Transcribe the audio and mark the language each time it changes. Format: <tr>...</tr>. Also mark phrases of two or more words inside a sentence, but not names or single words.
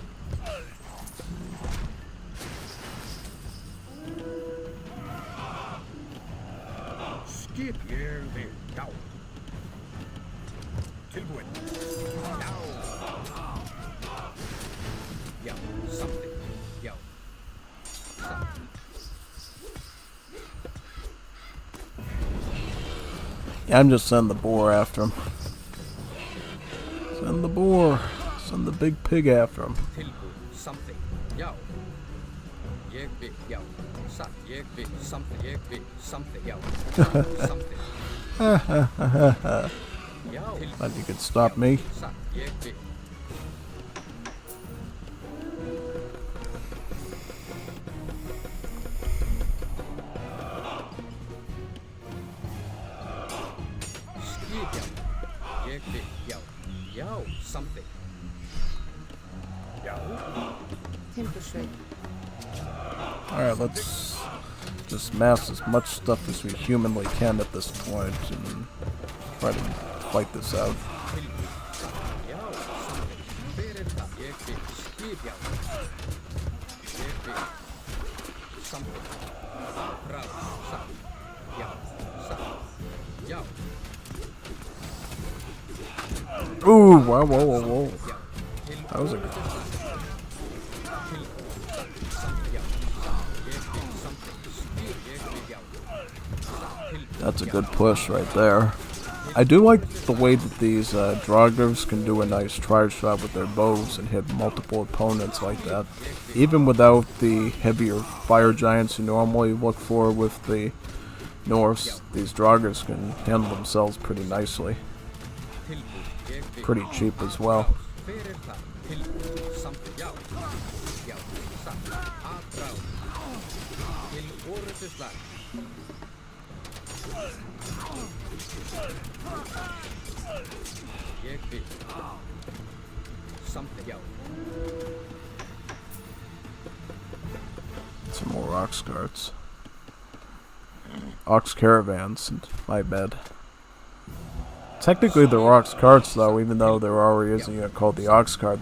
<is>Skip. Ég vil. Já. Tilbúin. Já. Já. Samþykkt. Já. Samþykkt.</is> <en>Yeah, I'm just sending the boar after him. Send the boar. Send the big pig after him.</en> <is>Tilbúin. Samþykkt. Já. Ég vil. Já. Satt. Ég vil. Samþykkt. Ég vil. Samþykkt. Já. Samþykkt. Já.</is> <en>Thought you could stop me.</en> <is>Satt. Ég vil. Skip. Já. Ég vil. Já. Já. Samþykkt. Já. Timbursveit.</is> <en>Alright, let's just mass as much stuff as we humanly can at this point and try to fight this out.</en> <is>Tilbúin. Já. Samþykkt. Hver er það? Ég vil. Skip. Já. Ég vil. Samþykkt. Aðrás. Satt. Já. Satt. Já. Ooh, wow, whoa, whoa, whoa. Já.</is> <en>That was a good... That's a good push right there. I do like the way that these Draugrs can do a nice charge shot with their bows and hit multiple opponents like that. Even without the heavier fire giants you normally look for with the Norse, these Draugrs can handle themselves pretty nicely. Pretty cheap as well.</en> <is>satt, að bráð, til orrustuslag. Ég vil.</is> <en>Something, já. Some more ox carts. Ox caravans, my bad. Technically they're ox carts though, even though there already is a unit called the ox cart.</en>